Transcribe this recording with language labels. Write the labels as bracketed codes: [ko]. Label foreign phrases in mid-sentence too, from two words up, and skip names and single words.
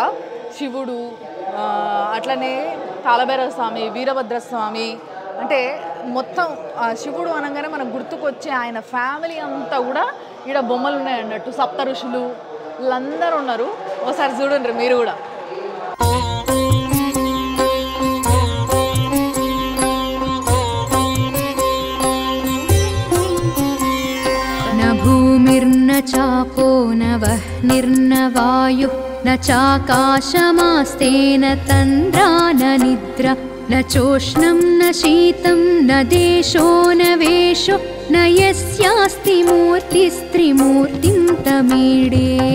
[te] శివుడు, అట్లనే కాలభైరవ స్వామి, వీరభద్ర స్వామి, అంటే మొత్తం శివుడు అనగానే మనకు గుర్తుకొచ్చే ఆయన ఫ్యామిలీ అంతా కూడా ఇక్కడ బొమ్మలు ఉన్నాయి అన్నట్టు. సప్త ఋషులు వీళ్ళందరూ ఉన్నారు. ఒకసారి చూడండి మీరు కూడా. [sa] भूमिर्न चापो न वह्निर्न वायुः न चाकाशमास्तेन तन्द्रा न निद्रा न चोष्णं न शीतं न देशो न वेशो न यस्यास्ति मूर्तिस्त्रिमूर्तिं तमीडे